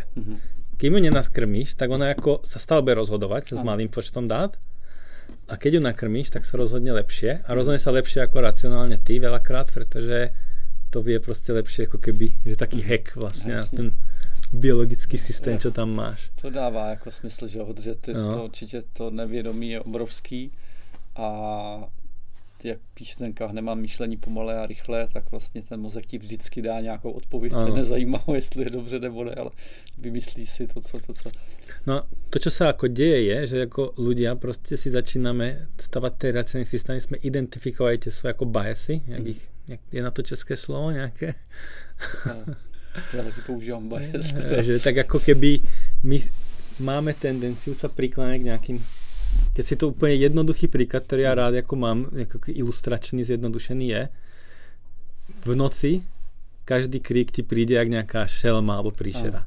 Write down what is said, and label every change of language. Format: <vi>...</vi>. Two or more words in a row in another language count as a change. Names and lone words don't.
<sk>Kým ju nenaskrmíš, tak ona ako sa stále bude rozhodovať s malým počtom dát a keď ju nakrmíš, tak sa rozhodne lepšie a rozhodne sa lepšie ako racionálne ty veľakrát, pretože to vie proste lepšie ako keby, že taký hack vlastne na ten biologický systém, čo tam máš.</sk> <cs>To dává jako smysl, že protože to určitě to nevědomí je obrovský a jak píše ten Kahneman, nemám myšlení pomalé a rychlé, tak vlastně ten mozek ti vždycky dá nějakou odpověď. To nezajímá ho, jestli je dobře nebo ne, ale vymyslí si to, co. No, to,</cs> <sk>čo sa ako deje, je, že ako ľudia proste si začíname stavať tie racionálne systémy, sme identifikovali tie svoje ako biasy, jak je na to české slovo nejaké? Ja taky používam bias. Že tak ako keby my máme tendenciu sa prikláňať k nejakým, keď si to úplne jednoduchý príklad, ktorý ja rád ako mám, ako ilustračný, zjednodušený je, v noci každý krík ti príde jak nejaká šelma alebo príšera.</sk>